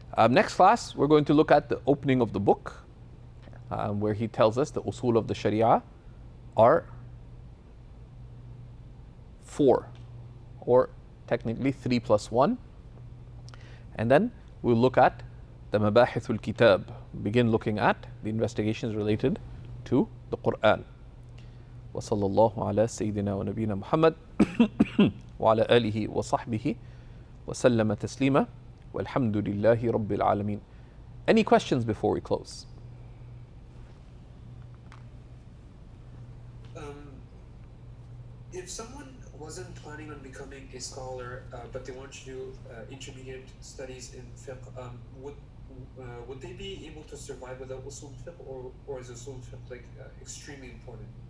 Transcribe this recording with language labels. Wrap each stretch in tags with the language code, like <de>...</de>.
<en>Next class, we're going to look at the opening of the book, where he tells us the usul of the Sharia are 4, or technically 3 plus 1. And then we'll look at the Mabahithul Kitab, begin looking at the investigations related to the Quran.</en> <ar>وصلى الله على سيدنا ونبينا محمد وعلى آله وصحبه وسلم تسليما والحمد لله رب العالمين.</ar> <en>Any questions before we close? If someone wasn't planning on becoming a scholar, but they want to do intermediate studies in fiqh, would they be able to survive without usul fiqh, or is usul fiqh like extremely important?</en>